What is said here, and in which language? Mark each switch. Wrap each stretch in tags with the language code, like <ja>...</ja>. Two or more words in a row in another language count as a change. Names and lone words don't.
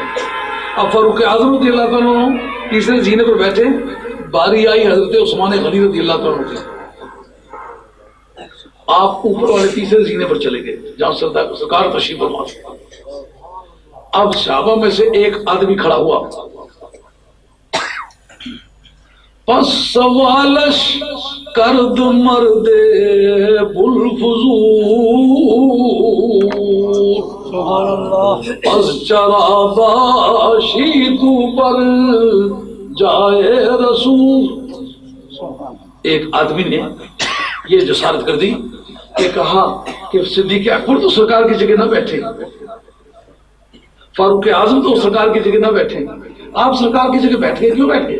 <ur>اب فاروق اعظم رضی اللہ تعالیٰ تیسرے زینے پر بیٹھے، باری آئی حضرت عثمان غنی رضی اللہ تعالیٰ کی. آپ اوپر والے تیسرے زینے پر چلے گئے جہاں سرکار تشریف فرما. اب صحابہ میں سے ایک آدمی کھڑا ہوا،</ur> <fa>پس سوالش کرد مرد بلفضول پس چرا باشی تو پر جائے رسول.</fa> <ur>ایک آدمی نے یہ جسارت کر دی کہ کہا کہ صدیق اکبر تو سرکار کی جگہ نہ بیٹھے، فاروق اعظم تو سرکار کی جگہ نہ بیٹھے، آپ سرکار کی جگہ بیٹھ گئے، کیوں بیٹھ گئے؟</ur>